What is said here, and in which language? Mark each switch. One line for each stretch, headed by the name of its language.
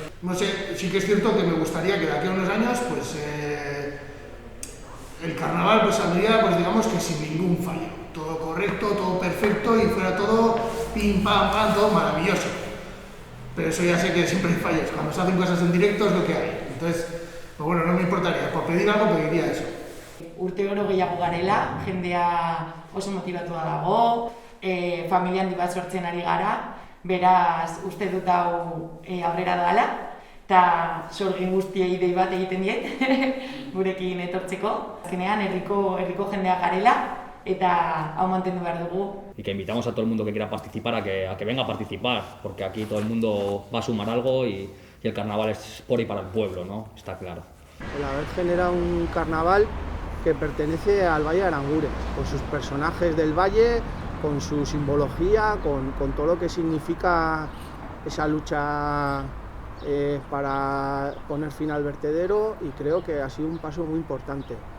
Spanish: No sé, sí que es cierto que me gustaría que de aquí a unos años, pues el carnaval pues saldría, pues digamos que sin ningún fallo, todo correcto, todo perfecto y fuera todo pim pam pam, todo maravilloso. Pero eso ya sé que siempre hay fallos, cuando se hacen cosas en directo es lo que hay. Entonces, pues bueno, no me importaría, por pedir algo pediría eso.
Basque: Urte oro gehiago garela, jendea oso motibatua dago, familia handi bat sortzen ari gara, beraz uste dut hau aurrera dala, eta sorgin guztiei dei bat egiten diet, gurekin etortzeko. Azkenean herriko jendea garela eta hau mantendu behar dugu.
Spanish: Y que invitamos a todo el mundo que quiera participar a que venga a participar, porque aquí todo el mundo va a sumar algo y el carnaval es por y para el pueblo, ¿no? Está claro. El haber generado un carnaval que pertenece al Valle de Aranguren, con sus personajes del valle, con su simbología, con todo lo que significa esa lucha para poner fin al vertedero, y creo que ha sido un paso muy importante.